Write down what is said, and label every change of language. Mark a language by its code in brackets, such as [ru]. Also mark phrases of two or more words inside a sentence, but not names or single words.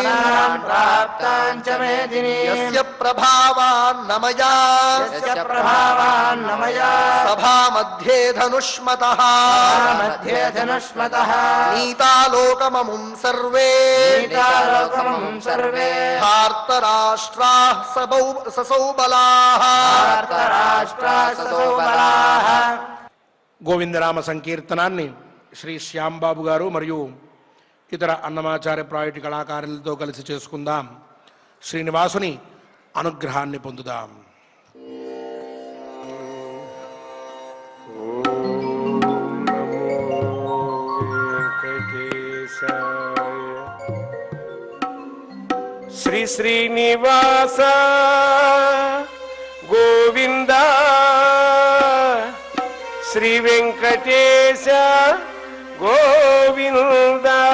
[sa] यस्य प्रभावान्न मया सभा मध्ये धनुष्मतः ततः नीतालोकममुं सर्वे नीतालोकमं सर्वे भारतराष्ट्राः ससौ बलाः भारतराष्ट्रासो बलाः. [te] గోవిందనామ సంకీర్తనాన్ని శ్రీ శ్యాంబాబు గారు మరియు ఇతర అన్నమాచార్య ప్రాజెక్టు కళాకారులతో కలిసి చేసుకుందాం. శ్రీనివాసుని అనుగ్రహాన్ని పొందుదాం. శ్రీ శ్రీనివాస గోవింద శ్రీ వెంకటేశ గోవింద.